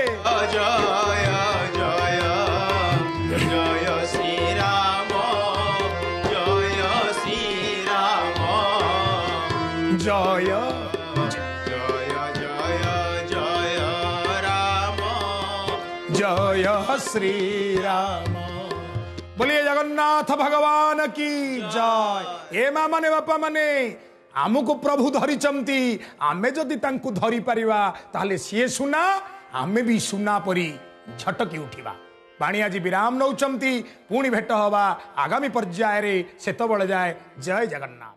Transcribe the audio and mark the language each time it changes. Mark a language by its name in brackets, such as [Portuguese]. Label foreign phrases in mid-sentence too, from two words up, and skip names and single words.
[Hindi] जय जय जय श्री राम जय श्री राम जय जय श्री राम बोलिए जगन्नाथ भगवान की जय। [Odia] ଏ ମାଆ ମାନେ ବାପା ମାନେ ଆମକୁ ପ୍ରଭୁ ଧରିଛନ୍ତି ଆମେ ଯଦି ତାଙ୍କୁ ଧରି ପାରିବା ତାହାଲେ ସିଏ ସୁନା ଆମେ ବି ସୁନା ପରି ଝଟକି ଉଠିବା। ବାଣୀ ଆଜି ବିରାମ ନେଉଛନ୍ତି ପୁଣି ଭେଟ ହେବା ଆଗାମୀ ପର୍ଯ୍ୟାୟ ରେ ସେତେବେଳେ ଯାଏ ଜୟ ଜଗନ୍ନାଥ।